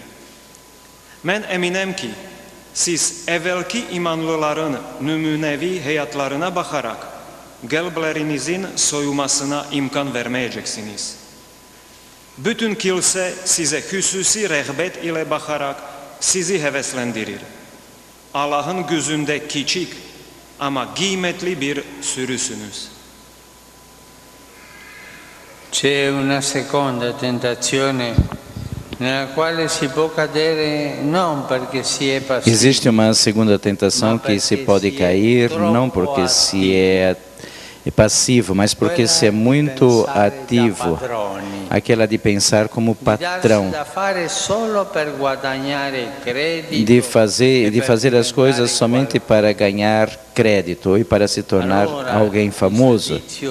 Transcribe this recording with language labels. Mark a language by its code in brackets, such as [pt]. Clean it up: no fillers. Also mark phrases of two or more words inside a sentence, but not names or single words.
[tr] Ben eminim ki siz evvelki imanlıların numunevi hayatlarına bakarak kalplerinizin soyumasına imkan vermeyeceksiniz. Bütün kilise size hususi rağbet ile bakarak sizi heveslendirir. Allah'ın gözünde küçük ama kıymetli bir sürüsünüz. [it] C'è una seconda tentazione nella quale si può cadere non perché si è passivo. [pt] Existe uma segunda tentação que se pode cair não porque se é passivo, mas porque se é muito ativo. Aquela de pensar como patrão, de fazer as coisas somente para ganhar crédito e para se tornar alguém famoso.